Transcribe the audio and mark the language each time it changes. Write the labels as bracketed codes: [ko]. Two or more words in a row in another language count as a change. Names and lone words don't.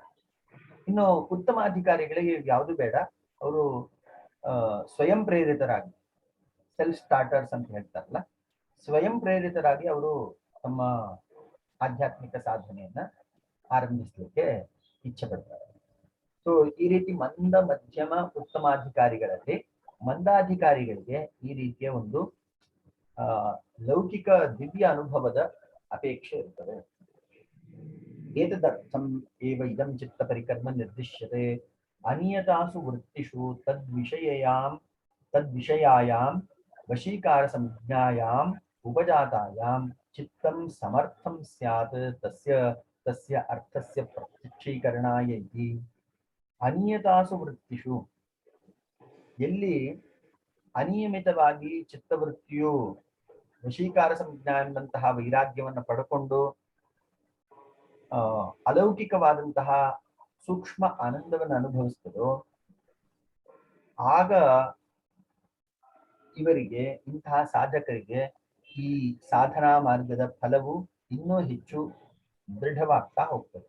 [kn] ಇನ್ನು ಉತ್ತಮ ಅಧಿಕಾರಿಗಳಿಗೆ ಯಾವುದು ಬೇಡ, ಅವರು ಸ್ವಯಂ ಪ್ರೇರಿತರಾಗಿ, [en] self starters [kn] ಅಂತ ಹೇಳ್ತಾರಲ್ಲ, ಸ್ವಯಂ ಪ್ರೇರಿತರಾಗಿ ಅವರು ತಮ್ಮ ಆಧ್ಯಾತ್ಮಿಕ ಸಾಧನೆಯನ್ನ ಆರಂಭಿಸಲಿಕ್ಕೆ ಇಚ್ಛೆ ಪಡ್ತಾರೆ. ಸೊ ಈ ರೀತಿ ಮಂದ, ಮಧ್ಯಮ, ಉತ್ತಮಾಧಿಕಾರಿಗಳಲ್ಲಿ ಮಂದಾಧಿಕಾರಿಗಳಿಗೆ ಈ ರೀತಿಯ ಒಂದು ಲೌಕಿಕ ದಿವ್ಯ ಅನುಭವದ ಅಪೇಕ್ಷೆ ಇರ್ತದೆ. [sa] ಏತದರ್ಥಂ ಏವ ಇದಂ ಚಿತ್ತ ಪರಿಕರ್ಮ ನಿರ್ದಿಶ್ಯತೆ ಅನಿಯತಾಸು ವೃತ್ತಿಷು ತದ್ವಿಷಯಾಯಾಂ ವಶೀಕಾರ ಸಂಜ್ಞಾಯಾಂ ಉಪಜಾತಾಯಾಂ ಚಿತ್ತಂ ಸಮರ್ಥಂ ಸ್ಯಾತ್ ತಸ್ಯ ಅರ್ಥಸ್ಯ ಪ್ರತ್ಯಕ್ಷೀಕರಣಾಯ ಇತಿ. [kn] ಅನಿಯತಾಸು ವೃತ್ತಿಷು, ಎಲ್ಲಿ ಅನಿಯಮಿತವಾಗಿ ಚಿತ್ತವೃತ್ತಿಯು ವಶೀಕಾರ ಸಂಜ್ಞಾ ಎಂಬಂತಹ ವೈರಾಗ್ಯವನ್ನು ಪಡ್ಕೊಂಡು ಅಲೌಕಿಕವಾದಂತಹ ಸೂಕ್ಷ್ಮ ಆನಂದವನ್ನು ಅನುಭವಿಸ್ತದೋ, ಆಗ ಇವರಿಗೆ, ಇಂತಹ ಸಾಧಕರಿಗೆ ಈ ಸಾಧನಾ ಮಾರ್ಗದ ಫಲವು ಇನ್ನೂ ಹೆಚ್ಚು ದೃಢವಾಗ್ತಾ ಹೋಗ್ತದೆ.